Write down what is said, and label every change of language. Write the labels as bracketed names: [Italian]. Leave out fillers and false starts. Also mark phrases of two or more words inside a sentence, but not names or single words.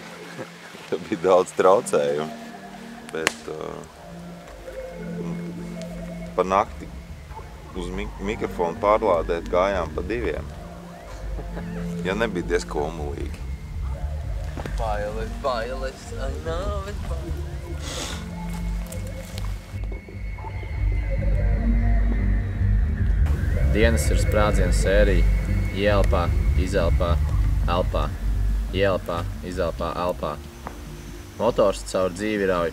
[Latvian] Bija daudz traucējumu, bet pa nakti uz mikrofonu pārlādēt gājām pa 2. Ja nebija diezko umulīgi. Bailes, [English] I know it, [Latvian] bailes. Dienas ir sprādzienu sērija. Ielpā, izelpā, elpā. Ielpā, izelpā, elpā. Motors caur dzīvi rauj.